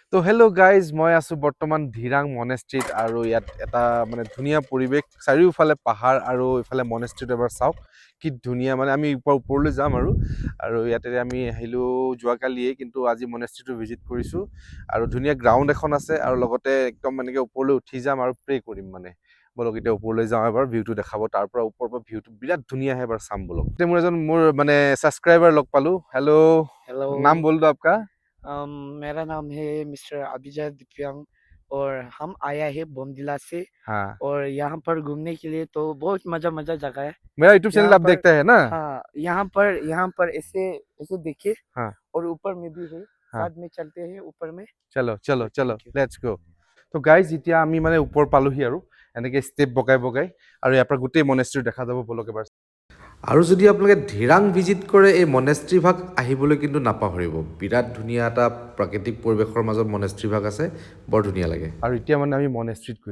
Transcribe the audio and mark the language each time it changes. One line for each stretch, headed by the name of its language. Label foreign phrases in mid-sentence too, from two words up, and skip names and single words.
Assamese: তো
English: hello guys
Assamese: মই আছোঁ বৰ্তমান ধিৰাং মনেষ্ট্ৰীত আৰু ইয়াত এটা মানে ধুনীয়া পৰিৱেশ চাৰিওফালে পাহাৰ আৰু ইফালে মনেষ্ট্ৰীত এবাৰ চাওক কি ধুনীয়া মানে আমি ওপৰলৈ যাম আৰু ইয়াতে আমি আহিলোঁ যোৱাকালিয়ে কিন্তু আজি মনেষ্ট্ৰীটো ভিজিট কৰিছোঁ আৰু ধুনীয়া গ্ৰাউণ্ড এখন আছে আৰু লগতে একদম এনেকৈ ওপৰলৈ উঠি যাম আৰু প্ৰে কৰিম মানে বলক এতিয়া ওপৰলৈ যাওঁ এবাৰ ভিউটো দেখাব তাৰ পৰা ওপৰৰ পৰা ভিউটো বিৰাট ধুনীয়া আহে এবাৰ চাম বলক এতিয়া মোৰ মানে ছাবস্ক্ৰাইবাৰ লগ পালোঁ হেল্ল'
Hindi: हेलो নাম बोल दो आपका मेरा नाम है मिस्टर अभिजय दिव्यांग और हम आया है बोमदिला से हाँ और यहाँ पर घूमने के लिए तो बहुत मजा मजा जगह है मेरा यूट्यूब चैनल यहाँ आप पर। देखते हैं ना हाँ, यहाँ पर ऐसे ऐसे देखिए हाँ और ऊपर में भी है, हाँ साथ में चलते हैं ऊपर में। चलो चलो चलो
English: thank you. let's go
Assamese: তো গাইজ এতিয়া আমি মানে ওপৰ পালোহি আৰু এনেকৈ ষ্টেপ বগাই বগাই আৰু ইয়াৰ পৰা গোটেই মনেষ্ট্ৰী দেখা যাব বলক এবাৰ আৰু যদি আপোনালোকে ধিৰাং ভিজিট কৰে এই মনেষ্ট্ৰী ভাগ আহিবলৈ কিন্তু নাপাহৰিব বিৰাট ধুনীয়া এটা প্ৰাকৃতিক পৰিৱেশৰ মাজত মনেষ্ট্ৰী ভাগ আছে বৰ ধুনীয়া লাগে আৰু এতিয়া মানে আমি মনেষ্ট্ৰীত গৈ